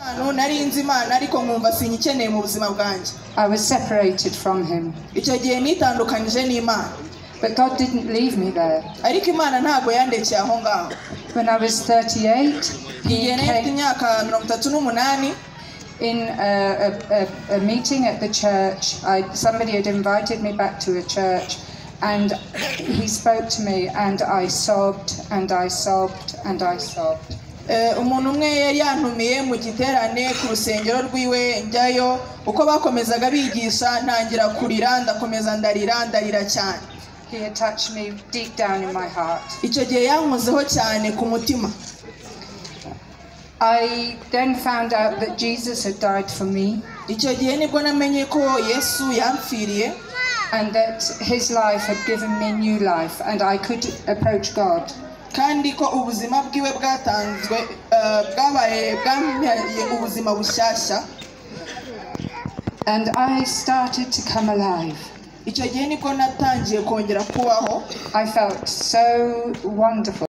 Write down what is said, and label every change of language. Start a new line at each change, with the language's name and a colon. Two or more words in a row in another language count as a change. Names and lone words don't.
Kinyarwanda: gatanu nari nzi Imana ariko nkumva sinyikeneye mu buzima bwanjye.
English: I was separated from him.
Kinyarwanda: Icyo gihe nitandukanije n'Imana.
English: But God didn't leave me there.
Kinyarwanda: Ariko Imana ntago yandekeye aho ngaho.
English: When I was 38, he came
Kinyarwanda: imyaka 38
English: in a meeting at the church. Somebody had invited me back to a church, and he spoke to me, and I sobbed and I sobbed and I sobbed.
Kinyarwanda: Umuntu umwe yari yantumiye mu giterane ku rusengero rwiwe njyayo uko bakomezaga bigisha ntangira kurira ndakomeza ndarira cyane.
English: He had touched me deep down in my heart.
Kinyarwanda: Icyo gihe yankozeho cyane ku mutima.
English: I then found out that Jesus had died for me.
Kinyarwanda: Icyo gihe nibwo namenye ko Yesu yampfiriye,
English: and that his life had given me new life, and I could approach God.
Kinyarwanda: Kandi ko ubuzima bwiwe bwatanzwe bwabaye bwampiye ubuzima bushyashya.
English: And I started to come alive.
Kinyarwanda: Icyo gihe nibwo natangiye kongera kubaho.
English: I felt so wonderful.